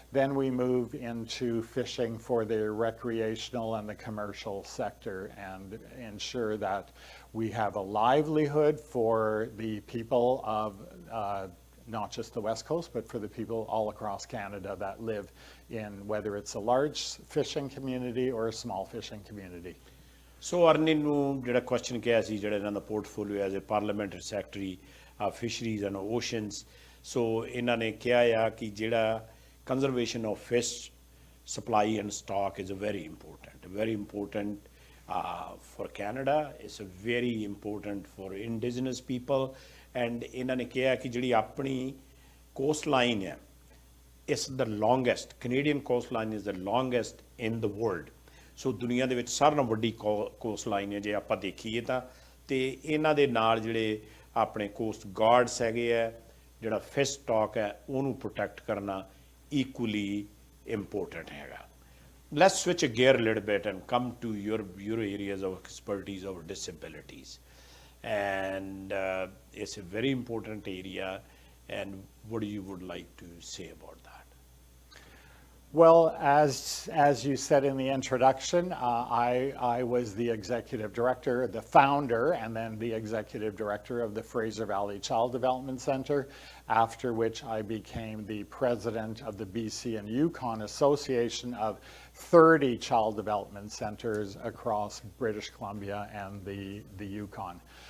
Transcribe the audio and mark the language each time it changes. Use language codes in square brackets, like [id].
[en] Then we move into fishing for the recreational and the commercial sector and ensure that we have a livelihood for the people of not just the West Coast, but for the people all across Canada that live in, whether it's a large fishing community or a small fishing community. [pa] ਸੋ ਅਰਨੀ ਨੂੰ ਜਿਹੜਾ question ਕਿਹਾ ਸੀ ਜਿਹੜਾ ਇਹਨਾਂ ਦਾ portfolio [en] as a parliamentary secretary fisheries and oceans, [pa] ਸੋ ਇਹਨਾਂ ਨੇ ਕਿਹਾ ਆ ਕਿ ਜਿਹੜਾ [en] Conservation of fish supply and stock is very important for Canada. It's a very important for indigenous people. And [pa] ਇਹਨਾਂ ਨੇ ਕਿਹਾ ਕਿ ਜਿਹੜੀ ਆਪਣੀ [en] coastline [pa] ਹੈ, [en] it's the longest, Canadian coastline is the longest in the world. [pa] ਸੋ ਦੁਨੀਆ ਦੇ ਵਿੱਚ ਸਾਰਿਆਂ ਨਾਲੋਂ ਵੱਡੀ coastline ਹੈ ਜੇ ਆਪਾਂ ਦੇਖੀਏ ਤਾਂ, ਤੇ ਇਹਨਾਂ ਦੇ ਨਾਲ ਜਿਹੜੇ ਆਪਣੇ ਕੋਸਟ ਗਾਰਡਸ ਹੈਗੇ ਆ, ਜਿਹੜਾ ਫਿਸ਼ ਸਟਾਕ ਹੈ ਉਹਨੂੰ ਪ੍ਰੋਟੈਕਟ ਕਰਨਾ [en] equally important [pa] ਹੈਗਾ. [en] Let's switch a gear a little bit and come to your areas of expertise of disabilities. And it's a very important area. And what you would like to say about that? Well, as you said in the introduction, I was the executive director, the founder, and then the executive director of the Fraser Valley Child Development Center, after which I became the president of the BC and Yukon Association of 30 child development centers across British Columbia and the Yukon.